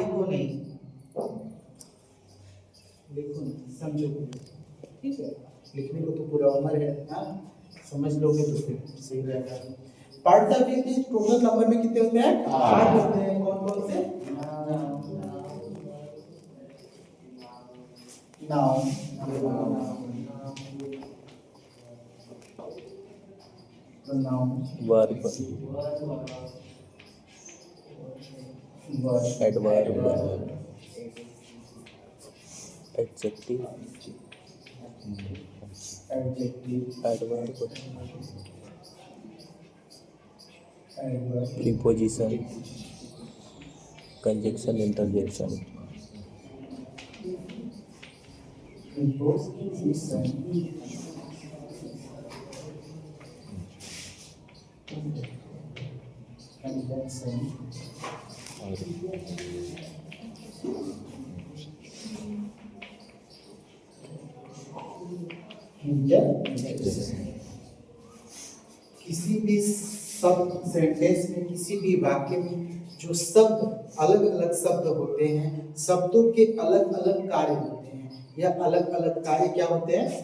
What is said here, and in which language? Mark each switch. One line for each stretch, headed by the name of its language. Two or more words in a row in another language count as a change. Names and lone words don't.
Hindi: लिखो नहीं, लिखो नहीं, समझो, ठीक है? लिखने को तो पूरा उम्र है ना, समझ लोगे तो फिर सही रहेगा।
English: parts of speech total number
Hindi: में कितने होते हैं? 8 होते हैं। कौन कौन से? नाउन,
English: pronoun, verb, adverb, adjective, adverb, preposition, conjunction, interjection, preposition, conjunction,
Hindi: किसी भी शब्द सेंटेंस में, किसी भी वाक्य में जो शब्द अलग अलग शब्द होते हैं, शब्दों के अलग अलग कार्य होते हैं, या अलग अलग कार्य क्या होते हैं?